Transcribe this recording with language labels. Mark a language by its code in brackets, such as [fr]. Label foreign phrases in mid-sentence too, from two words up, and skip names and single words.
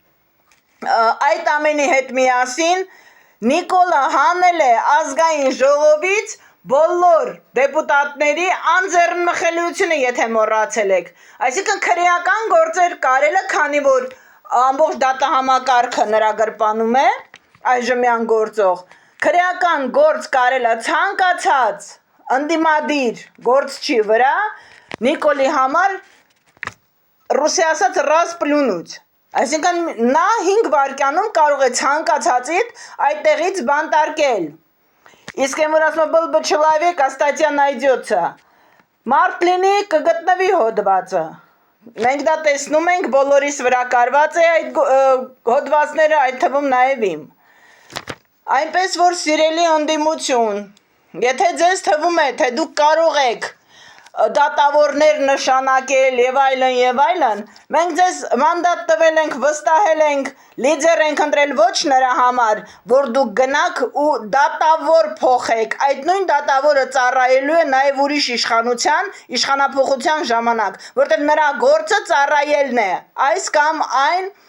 [hy] այդ ամենի հետ միասին Նիկոլը հանել է ազգային ժողովից բոլոր դեպուտատների անձեռնմխելիությունը, եթե մոռացել եք, այսինքն քրեական գործեր կարելը, քանի որ ամբողջ դատահամակարգը նրա գրպանում է, այժմյան գործող, քրեական գործ կարելը ցանկացած ընդդիմադիր գործչի վրա Նիկոլի համար ռուսի ասած [ru] «раз плюнуть», [hy] այսինքն նա 5 վայրկյանում կարող է ցանկացածիդ այդտեղից բանտարկել։ Իսկ եմ որ ասում եմ [ru] «был бы человек, а статья найдется», [hy] մարդ լինի կգտնվի հոդվածը։ Մենք դա տեսնում ենք, բոլորիս վրա կարված է այդ հոդվածները, այդ թվում նաև իմ։ Այնպես որ սիրելի ընդդիմություն, եթե ձեզ թվում է, թե դուք կարող եք դատավորներ նշանակել և այլն, մենք ձեզ մանդատ տվել ենք, վստահել ենք, լիդեր ենք ընտրել ոչ նրա համար, որ դուք գնաք ու դատավոր փոխեք, այդ նույն դատավորը ծառայելու է նաև ուրիշ իշխանափոխության ժամանակ, որտեղ նրա գործը ծառայելն է այս կամ այն